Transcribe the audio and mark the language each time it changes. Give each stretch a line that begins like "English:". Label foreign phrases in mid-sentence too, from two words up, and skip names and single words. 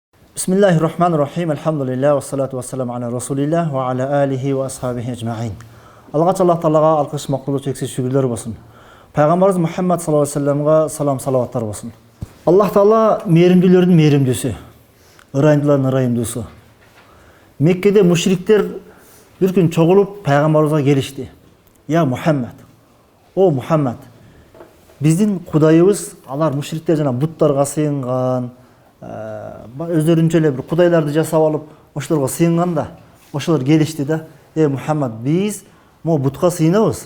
Arabic: بسم الله الرحمن الرحيم الحمد لله والصلاة والسلام على رسول الله وعلى آله وأصحابه أجمعين.
Kyrgyz: Аллах Таалага алкыш макулу чексиз шүгүрлөр болсун. Пайгамбарыбыз Мухаммад
Arabic: صلى الله عليه وسلم
Kyrgyz: салам салаваттар болсун. Аллах Таала мээримдүүлөрдүн мээримдүүсү, ырайымдуулардын ырайымдуусу. Меккеде мушриктер бир күн чогулуп пайгамбарыбызга келишти. Я Мухаммад, о Мухаммад, биздин кудайыбыз, алар мушриктер жана буттарга сыйынган, өздөрүнчө эле бир кудайларды жасап алып, ошолорго сыйынганда, ошолор келишти да, Мухаммад, биз могу бутка сыйынабыз.